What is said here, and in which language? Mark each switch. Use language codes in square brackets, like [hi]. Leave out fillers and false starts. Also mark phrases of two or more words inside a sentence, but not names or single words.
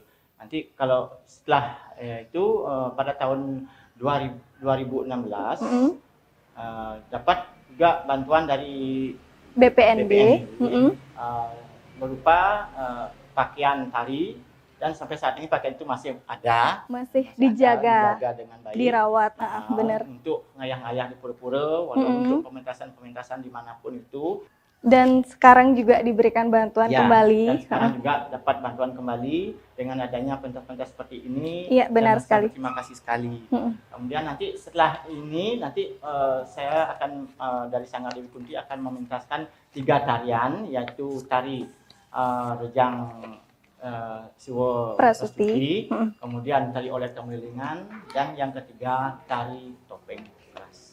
[id] Nanti kalau setelah itu pada tahun 2016 dapat juga bantuan dari BPNB. Berupa pakaian tari. Dan sampai saat ini pakaian itu masih ada. Masih dijaga dengan baik. Dirawat, benar. Untuk ngayah-ngayah di pura-pura, walaupun untuk pementasan-pementasan dimanapun itu. Dan sekarang juga diberikan bantuan kembali. Dan sekarang juga dapat bantuan kembali dengan adanya pentas-pentas seperti ini. Iya, benar sekali. Terima kasih sekali. Kemudian nanti setelah ini, saya akan dari Sanggar Dewi Kunti akan mementaskan 3 tarian, yaitu tari Rejang Siwo Prasuti, kemudian tari Olet Kemelilingan, dan yang ketiga tari Topeng Keras.